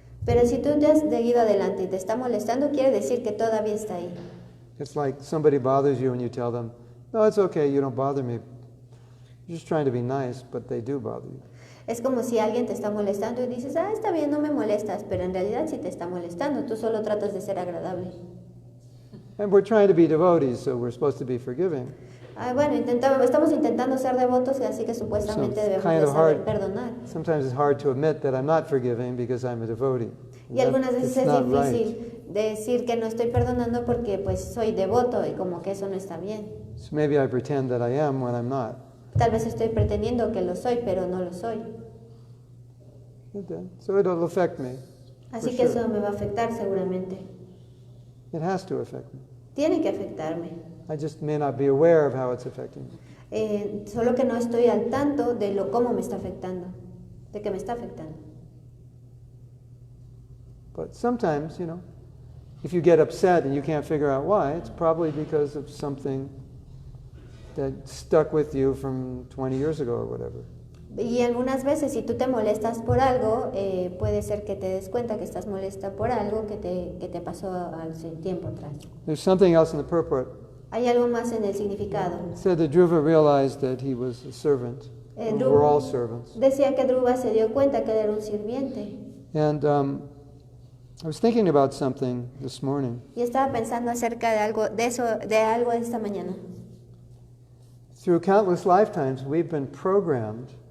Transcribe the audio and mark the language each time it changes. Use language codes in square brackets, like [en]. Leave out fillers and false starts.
[es] Pero si tú ya has seguido adelante y te está molestando, quiere decir que todavía está ahí. [en] It's like somebody bothers you and you tell them, no, it's okay, you don't bother me. You're just trying to be nice, but they do bother you. [es] Es como si alguien te está molestando y dices, está bien, no me molestas, pero en realidad sí te está molestando, tú solo tratas de ser agradable. [en] And we're trying to be devotees, so we're supposed to be forgiving. [es] Bueno, estamos intentando ser devotos, así que supuestamente debemos de saber perdonar. [en] Sometimes it's hard to admit that I'm not forgiving because I'm a devotee. [es] Y algunas veces es [en] not [es] difícil decir que no estoy perdonando porque pues soy devoto y como que eso no está bien. [en] So maybe I pretend that I am when I'm not. [es] Tal vez estoy pretendiendo que lo soy, pero no lo soy. [en] So it'll affect me. [es] Así que eso me va a afectar seguramente. [en] It has to affect me. [es] Tiene que afectarme. [en] I just may not be aware of how it's affecting me. [es] Solo que no estoy al tanto de cómo me está afectando, de que me está afectando. [en] But sometimes, if you get upset and you can't figure out why, it's probably because of something that stuck with you from 20 years ago or whatever. [es] Y algunas veces si tú te molestas por algo, puede ser que te des cuenta que estás molesta por algo que te pasó hace tiempo atrás. [en] There's something else in the purport. [es] Hay algo más en el significado. [en] It said that Dhruva realized that he was a servant. We're all servants. [es] Decía que Dhruva se dio cuenta que él era un sirviente. [en] And I was thinking about something this morning. [es] Y estaba pensando acerca de algo esta mañana. [en] Through countless lifetimes, we've been programmed